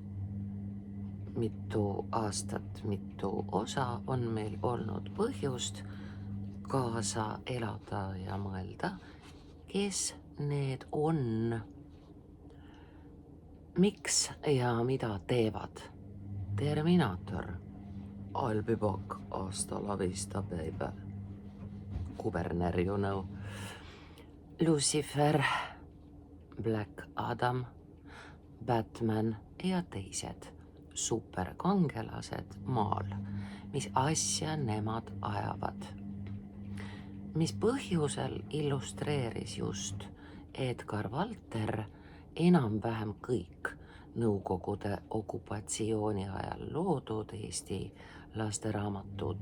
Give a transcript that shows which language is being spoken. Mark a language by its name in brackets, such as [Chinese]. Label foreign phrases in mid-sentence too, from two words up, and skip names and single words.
[Estonian] Mitu aastat, mitu osa on meil olnud põhjust kaasa elada ja mõelda, kes need on? Miks ja mida teevad? Terminator, [English] I'll be back, [Spanish] hasta la vista, [English] baby. [Estonian] Kuberner, [English] you know. [Estonian] Lucifer, Black Adam, Batman ja teised superkangelased maal. Mis asja nemad ajavad? Mis põhjusel illustreeris just Edgar Valter enam-vähem kõik Nõukogude okupatsiooni ajal loodud Eesti lasteraamatud?